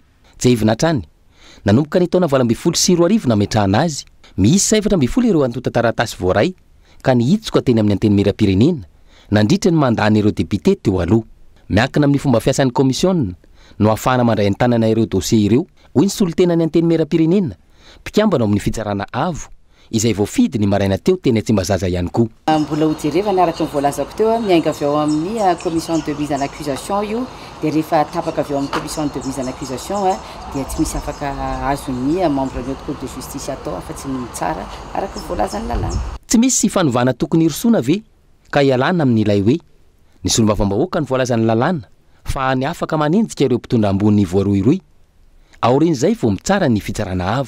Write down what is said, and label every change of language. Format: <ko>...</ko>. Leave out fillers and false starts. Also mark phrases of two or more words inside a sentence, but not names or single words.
<mg>Tsy evina hatrany, nanomboka ny taona 2024 nametrahana azy, misy 720 ireo antota taratasy voaray ka nihitsoka teny amin'ny anteny mera-pirenena nandritra ny mandany ireo depite teo aloha. Miankina amin'ny fomba fiasan'ny komisiona no ahafahana mandray ny tanana ireo dossier ireo hoy ny solontenany anteny mera-pirenena mpikambana ao amin'ny fitsarana avo izay voafidy ny maraina teo teny Tsimbazaza ihany koa. Mbola hojerevana araka ny voalazako teo miainga avy ao amin'ny</mg> <fr>commission de mise en accusation</fr> <mg>io dia rehefa tapaka avy ao amin'ny</mg> <fr>commission de mise en accusation</fr> <mg>dia tsy misy afaka azon'ny membre ny</mg> <fr>haute cour de justice</fr> <mg>atao afa-tsy ny tsara araka ny voalazan'ny lalàna. Tsy misy fanovana tokony hirosoana ve ka hialana amin'ilay hoe ny solombavambahoaka ny voalazan'ny lalàna fa ny afaka manenjika ireo mpitondra ambony voaroiroy aorin'izay vao mitsara ny fitsarana avo.</mg>